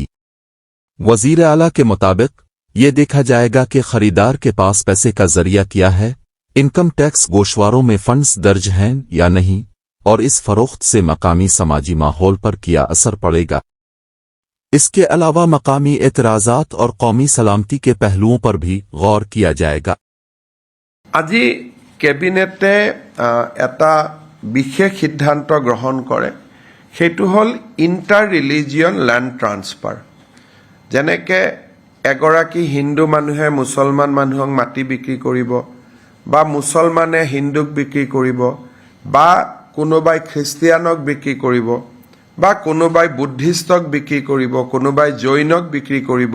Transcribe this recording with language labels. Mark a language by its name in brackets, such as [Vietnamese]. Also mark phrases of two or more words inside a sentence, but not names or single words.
[Urdu] وزیر اعلیٰ کے مطابق یہ دیکھا جائے گا کہ خریدار کے پاس پیسے کا ذریعہ کیا ہے, [English] income tax [Urdu] گوشواروں میں فنڈز درج ہیں یا نہیں، اور اس فروخت سے مقامی سماجی ماحول پر کیا اثر پڑے گا. اس کے علاوہ مقامی اعتراضات اور قومی سلامتی کے پہلوؤں پر بھی غور کیا جائے گا. [Assamese] আজি কেবিনেটে এটা বিশেষ সিদ্ধান্ত গ্ৰহণ কৰে, সেইটো হ'ল [English] inter religion land transfer. [Assamese] যেনেকৈ এগৰাকী হিন্দু মানুহে মুছলমান মানুহক মাটি বিক্ৰী কৰিব, বা মুছলমানে হিন্দুক বিক্ৰী কৰিব, বা কোনোবাই খ্ৰীষ্টিয়ানক বিক্ৰী কৰিব, বা কোনোবাই বুদ্ধিষ্টক বিক্ৰী কৰিব, কোনোবাই জৈনক বিক্ৰী কৰিব।